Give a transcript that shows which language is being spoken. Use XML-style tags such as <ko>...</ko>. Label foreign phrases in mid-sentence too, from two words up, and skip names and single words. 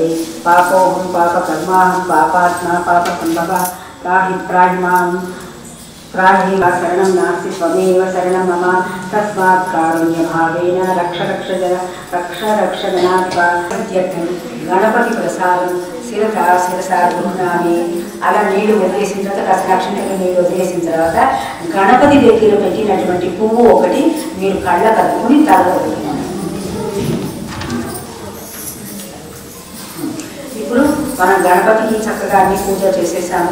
<sa>పాపోహం పాప కర్మాహం పాపాత్మ పాప సంభవ त्राहि प्राहिमां त्राहि शरणं नास्ति त्वमेव शरणं मम तस्मात् कारुण्यभावेन रक्ष रक्ष रक्षगणात्वा गणपति प्रसादं శిరసా గృహ్ణామి.</sa> <te>అలా నీళ్లు వదిలేసిన తర్వాత కాస్త లక్షణంగా నీళ్లు వదిలేసిన తర్వాత గణపతి దగ్గర పెట్టినటువంటి పువ్వు ఒకటి మీరు కళ్ళ కలుపుకొని తలలో పెట్టుకోండి. ఇప్పుడు మనం గణపతికి చక్కగా అన్ని పూజ చేసేసాము.</te>